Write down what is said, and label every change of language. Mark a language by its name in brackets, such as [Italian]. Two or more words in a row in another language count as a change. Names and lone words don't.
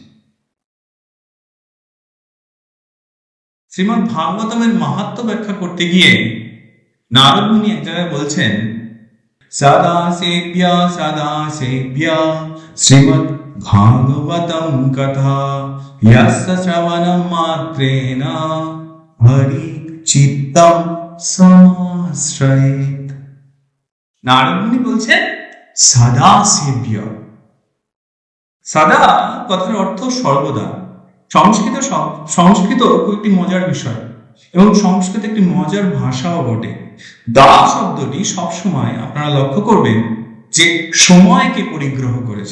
[Bangla] শ্রীমদ্ ভাগবতমের মাহাত্ম্য ব্যাখ্যা করতে গিয়ে নারদ মুনি এক জায়গায় বলছেন, [Sanskrit] সদা সেব্য শ্রীমদ্ ভাগবতম কথা यस्य श्रवणं मात्रेण हरि चित्तम समाश्रयेत्। [Bangla] নারদ মুনি বলছেন সদা সেব্য। সদা কথার অর্থ সর্বদা। সংস্কৃত একটি মজার বিষয় এবং সংস্কৃত একটি মজার ভাষাও বটে। দা শব্দটি সবসময় আপনারা লক্ষ্য করবেন যে সময়কে পরিগ্রহ করেছে।